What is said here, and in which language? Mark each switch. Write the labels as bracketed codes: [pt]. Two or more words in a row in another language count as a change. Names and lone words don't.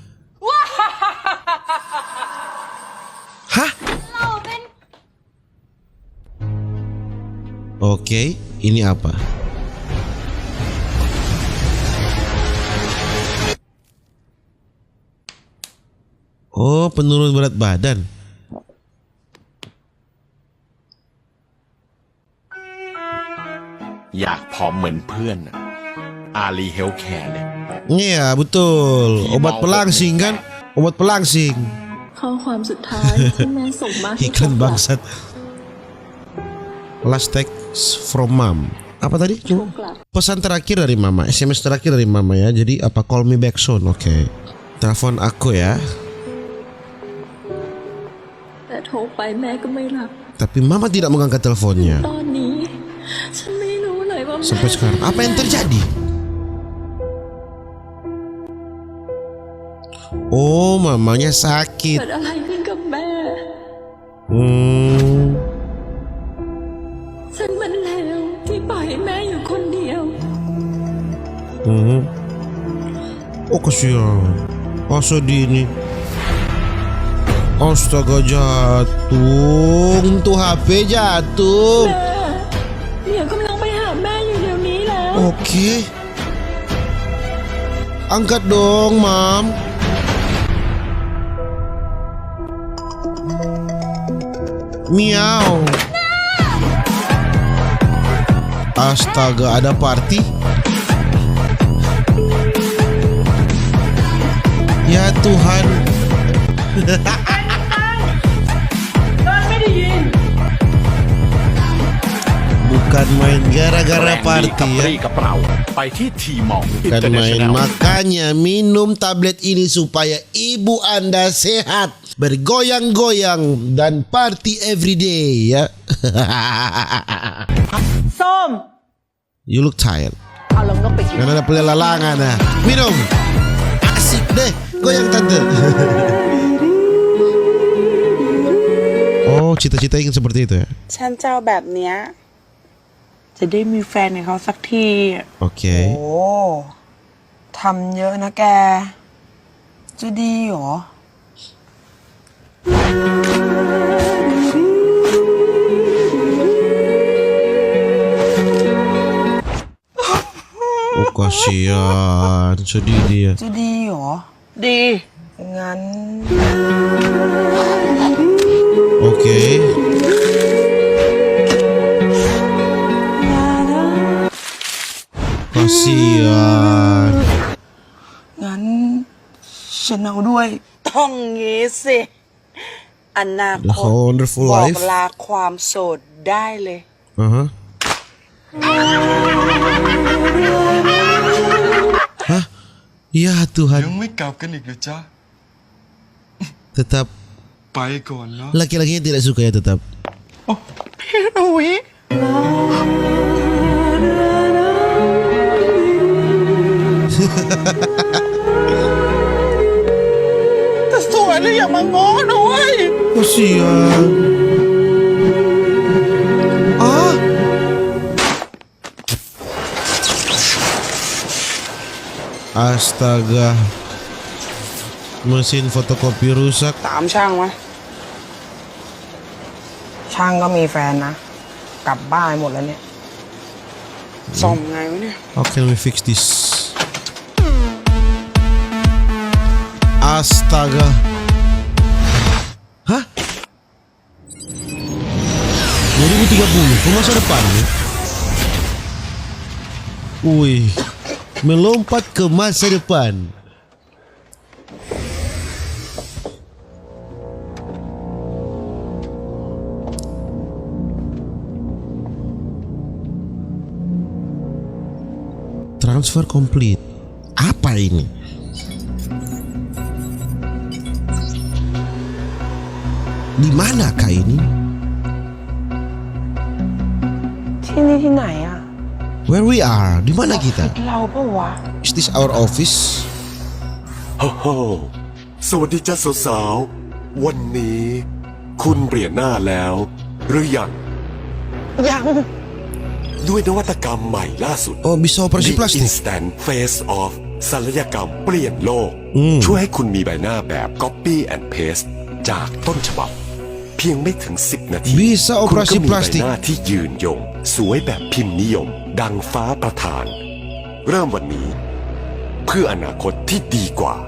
[id] Hah? Oke, ini apa? Oh, penurun berat badan. [th] Yak ผอมเหมือนเพื่อนอาลีเฮลท์แคร์เลย [id] Iya, betul. Obat pelangsing kan? Obat pelangsing. [th] ข้อความสุดท้ายที่แม่ส่งมาให้ผม [id] Iklan bangsat. [en] Last text from mom. [id] Apa tadi? Pesan terakhir dari mama, SMS terakhir dari mama ya. Jadi apa, [en] call me back soon. [id] Oke. Telepon aku ya. [th] แต่โทรไปแม่ก็ไม่รับ [id] Tapi mama tidak mengangkat teleponnya [th] ตอนนี้ฉันไม่รู้เลยว่าแม่ [id] sampai sekarang. Apa yang terjadi? Oh, mamanya [th] เกิ [id] sakit. [th] ดอะไรขึ้นกับแม่ ฉันมันเลวที่ปล่อยให้แม่อยู่คนเดียว [id] Oh, kasihan. Oh, sedih ini. Astaga, jatuh. Tuh HP jatuh. [th] แม่เดี๋ยวกำลังไปหาแม่อยู่เดี๋ยวนี้แล้ว [id] Oke. Angkat dong, Mam. Miau. Astaga, ada party? Ya Tuhan. Bukan main gara-gara [th] แรงดีกับ party ปรี [id] ya. [th] กับเราไปที่ทีมอลอินเตอ [id] Bukan [th] ร์เนชั่น [id] main, [th] แนล [id] makanya minum tablet ini supaya ibu Anda sehat, bergoyang-goyang dan [en] party every day [id] ya. [th] ส้ม [en] You look tired. [th] เอาลงนกไปกิน [id] Karena ada pelelangan nah. Minum. Asik deh, goyang tante. Oh, cita-cita ingin seperti itu ya. [th] ฉันจะเอาแบบเนี้ยจะได้มีแฟนกับเขาสักที [id] Oke. [th] โอ้ทำเยอะนะแก จะดีเหรอ [id] Oh, kasihan, sedih dia. [th] จะดีเหรอ ดี งั้น [id] Oke. Kasihan. [th] งั้นฉันเอาด้วย ต้องงี้สิ อนาค [en] The [th] ต [en] wonderful [th] บอก [en] life. [th] ลาความโสดได้เลย [id] Aha. Hah? Ya [th] ยั [id] Tuhan. [th] งไม่กลับกันอีกเหรอจ๊ะ [id] Tetap [th] ไปก่อนแล้ว [id] laki-lakinya tidak suka ya tetap. [th] พี่หนุ่ย แต่สวยเลยอย่ามาง้อหน่อย [id] Kasihan. Ah. Astaga. Mesin fotokopi rusak. [th] ตามช่างมาช่างก็มีแฟนนะ กลับบ้านหมดแล้วเนี่ยซ่อมไงวะเนี่ย [en] How can we fix this? [id] Astaga. Hah? 2030 ke masa depan nih. Wih, melompat ke masa depan. [en] Transfer complete. [id] Apa ini? Di manakah ini? [th] ที่นี่ที่ไหนอะ [en] Where we are? [id] Di mana kita? [th] เราปะวะ [en] Is this our office? [th] โอ้โหสวัสดีจ้าสาวๆวันนี้คุณเปลี่ยนหน้าแล้ว หรือยัง ยัง ด้วยนวัตกรรมใหม่ล่าสุด [id] Oh, bisa operasi [en] The [id] plastik. [en] Instant Face Off [th] ศัลยกรรมเปลี่ยนโลก ช่วยให้คุณมีใบหน้าแบบ [en] Copy and Paste [th] จากต้นฉบับ เพียงไม่ถึง 10 นาที [id] Bisa [th] คุณ [id] operasi [th] ก็มีใบ [id] plastik. [th] หน้าที่ยืนยง สวยแบบพิมพ์นิยม ดังฟ้าประทาน เริ่มวันนี้ เพื่ออนาคตที่ดีกว่า